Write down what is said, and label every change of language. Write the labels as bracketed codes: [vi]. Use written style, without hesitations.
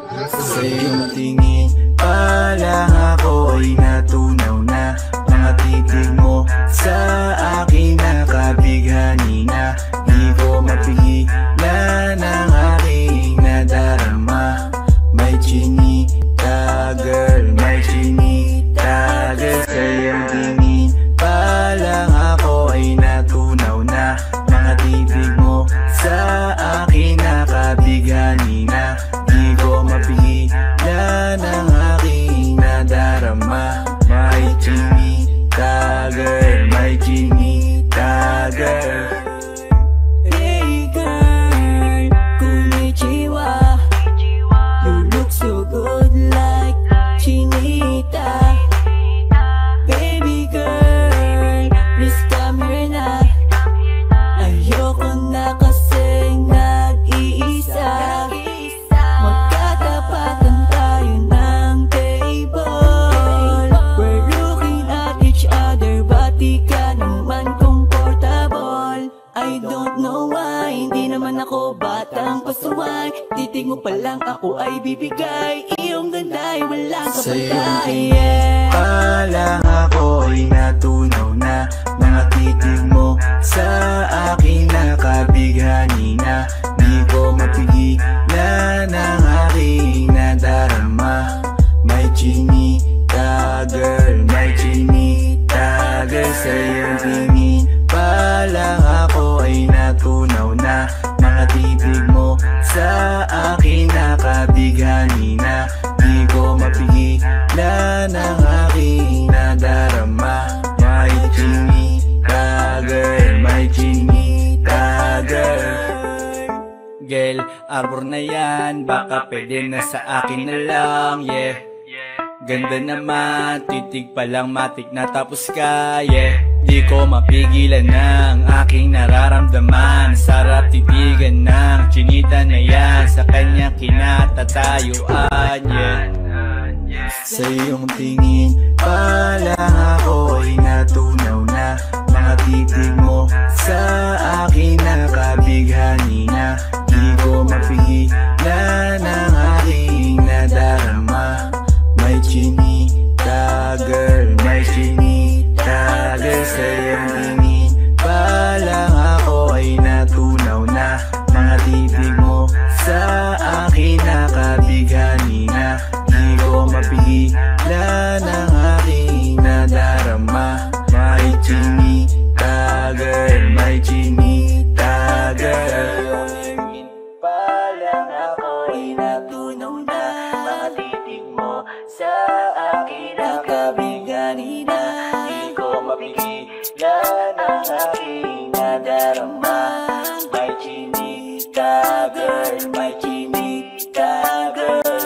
[tl] Sa iyong tingin pa lang ako ay natunaw na. Mga titig mo sa akin nakabighani na. Di ko mapigilan ang aking nadarama. May chinita girl, may chinita girl. Sa iyong tingin pa lang ako ay natunaw na. Mga titig mo sa akin nakabighani na. Di ko mapigilan ang aking nadarama. May chinita girl, may chinita girl. [en] Hey girl, konnichiwa. You look so good like chinita. Baby girl, please come here na. [tl] Ayoko na kasing nag-iisa. Magkatapatan tayo ng table. [en] We're looking at each other, but [tl] di ka naman [en] comfortable. I don't know why, [tl] hindi naman ako batang pasuway. Titig mo pa lang ako ay bibigay. Iyong ganda ay wala ka Sa iyong pala. tingin pa lang ako ay natunaw na. Mga titig mo sa akin nakabighani na. Di ko mapigilan ang aking nadarama. May chinita girl, may chinita girl. Sa iyong tingin pa lang ako ay natunaw na. Mga titig mo sa akin nakabighani na. Di ko mapigilan ang aking nadarama. May chinita girl, may chinita girl. Girl, arbor na yan, baka pwede na sa akin na lang, yeah. Ganda naman, titig pa lang matik na tapos ka, yeah. Di ko mapigilan ng aking nararamdaman. Sarap titigan ng chinita na yan, sa kanya kinatatayuan, yeah. Sa iyong tingin pa lang ako ay natunaw na. Mga titig mo sa akin nakabighani na. Di ko mapigilan ang aking nadarama. May chinita girl, may chinita girl. Sa iyong tingin pa lang ako ay natunaw na. Mga titig mo sa akin nakabighani na. Di ko mapigilan ang aking nadarama. May chinita girl, may chinita girl. Pa lang ako ay natunaw na. Mga titig mo sa akin nakabighani na. Di ko mapigilan ang aking nadarama. May chinita girl, may chinita girl.